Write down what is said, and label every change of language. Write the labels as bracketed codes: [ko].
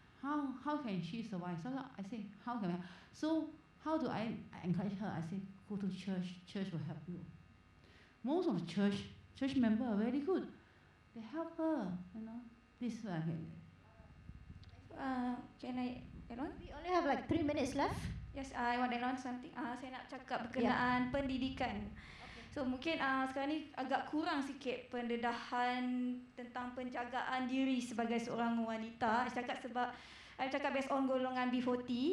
[en] How can she survive? So I say, how can I? So how do I encourage her? I say, go to church. Church will help you. Most of the church members are very good. They help her. You know, this is what I can. Can I add on? We only have like 3 minutes left. Yes, I want to add on something. [ms] Saya nak cakap berkenaan pendidikan. So mungkin sekarang ni agak kurang sikit pendedahan tentang penjagaan diri sebagai seorang wanita. I cakap based on golongan B40.